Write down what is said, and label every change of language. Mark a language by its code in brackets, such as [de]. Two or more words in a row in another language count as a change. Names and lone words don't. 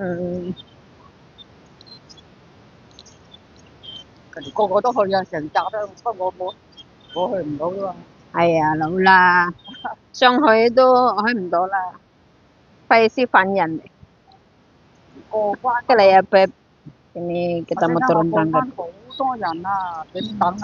[yue] 人哋個個都去啊，成扎都，不過我去唔到啫嘛。係啊，老啦，想去都去唔到啦，費事煩人哋。過關。 [id] Kaya Beb, ini kita mau turun tangga. [yue] 好多人啊，點等啊？